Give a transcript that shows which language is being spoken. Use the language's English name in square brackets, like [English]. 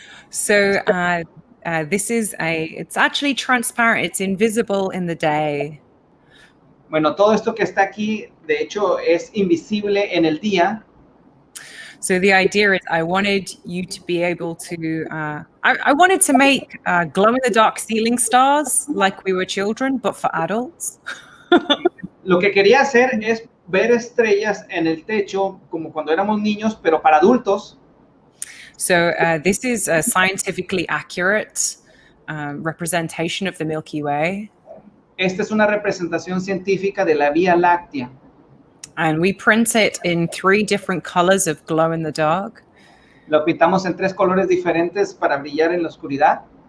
[English] So this is it's actually transparent. It's invisible in the day. [Spanish] Bueno, todo esto que está aquí, de hecho, es invisible en el día. [English] So the idea is I wanted you to be able to, I wanted to make glow-in-the-dark ceiling stars like we were children, but for adults. [Spanish] Lo que quería hacer es ver estrellas en el techo como cuando éramos niños, pero para adultos. [English] So this is a scientifically accurate representation of the Milky Way. [Spanish] Esta es una representación científica de la Vía Láctea. [English] And we print it in 3 different colors of glow in the dark. [Spanish] Lo pintamos en 3 colores diferentes para brillar en la oscuridad.